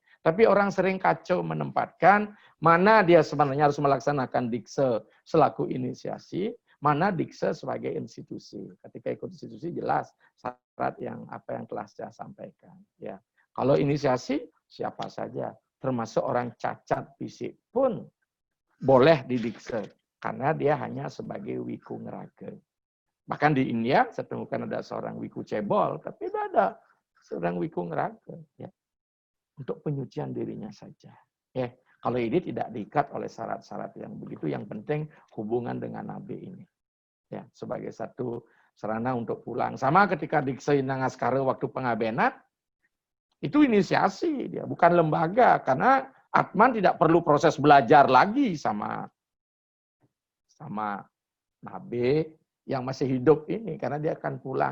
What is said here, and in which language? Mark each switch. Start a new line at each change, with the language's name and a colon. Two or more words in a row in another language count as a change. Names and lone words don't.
Indonesian: Tapi orang sering kacau menempatkan mana dia sebenarnya harus melaksanakan dikse selaku inisiasi, mana dikse sebagai institusi. Ketika ikut institusi jelas syarat yang apa yang telah saya sampaikan. Ya, kalau inisiasi siapa saja, termasuk orang cacat fisik pun boleh didikse karena dia hanya sebagai wiku ngeraga. Bahkan di India saya temukan ada seorang wiku cebol, tapi tidak ada seorang wiku ngeraga. Ya, untuk penyucian dirinya saja. Ya, kalau ini tidak diikat oleh syarat-syarat yang begitu, yang penting hubungan dengan Nabi ini. Ya, sebagai satu sarana untuk pulang. Sama ketika dikse Nangaskara waktu pengabenan, itu inisiasi dia, bukan lembaga, karena Atman tidak perlu proses belajar lagi sama Nabi yang masih hidup ini, karena dia akan pulang.